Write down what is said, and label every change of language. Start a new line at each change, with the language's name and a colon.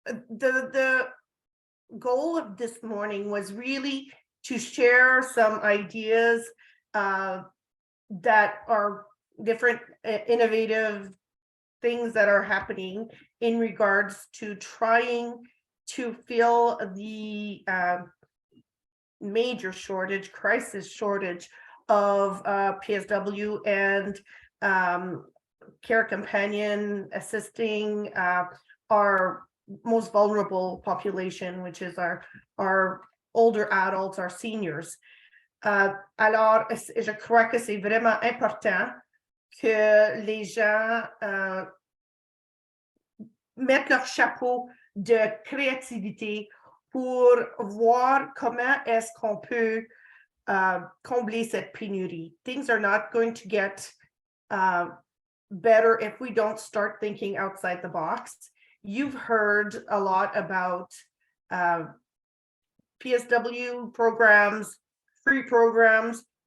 English: The goal of this morning was really to share some ideas that are different, innovative things that are happening in regards to trying to fill the major crisis shortage of PSW and Care Companion assisting our most vulnerable population, which is our older adults, our seniors.
French: Alors, je crois que c'est vraiment important que les gens mettent leur chapeau de créativité pour voir comment est-ce qu'on peut combler cette pénurie.
English: Things are not going to get better if we don't start thinking outside the box. You've heard a lot about PSW programs, free programs.